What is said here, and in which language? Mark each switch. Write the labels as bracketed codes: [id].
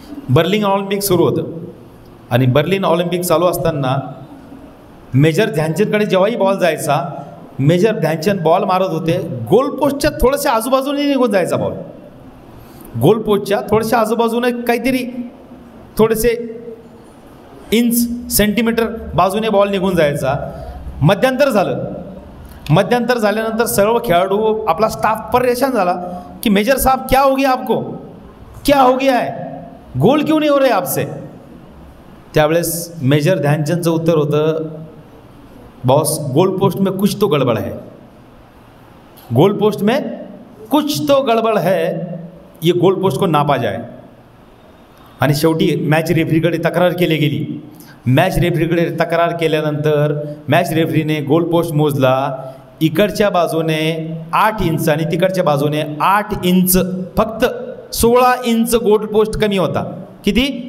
[mr] Berlin Olympic सुरू होतं आणि बर्लिन ऑलिम्पिक चालू असताना मेजर ध्यानचंदकडे जेव्हाही बॉल जायचा, मेजर ध्यानचंद बॉल मारत होते, गोलपोस्टच्या थोड्याशा आजूबाजूने निघून जायचा बॉल. गोलपोस्टच्या थोड्याशा आजूबाजूने काहीतरी थोडेसे इंच सेंटीमीटर बाजूने बॉल निघून जायचा. मध्यंतर झालं. मध्यंतर झाल्यानंतर सर्व खेळाडू, आपला स्टाफ परेशान झाला की [hi] मेजर साहब क्या हो गया आपको, क्या हो गया है, गोल क्यों नहीं हो रहे आपसे? [mr] त्यावेळेस मेजर ध्यानचंदचं उत्तर होतं, [hi] बॉस गोल पोस्ट में कुछ तो गड़बड़ है, गोल पोस्ट में कुछ तो गड़बड़ है, ये गोल पोस्ट को नापा जाए. [mr] आणि शेवटी मॅच रेफरीकडे तक्रार केली गेली. मॅच रेफरीकडे तक्रार केल्यानंतर मॅच रेफरीने गोल पोस्ट मोजला. इकडच्या बाजूने 8 इंच आणि तिकडच्या बाजूने 8 इंच, फक्त 16 इंच गोल पोस्ट कमी होता. किती?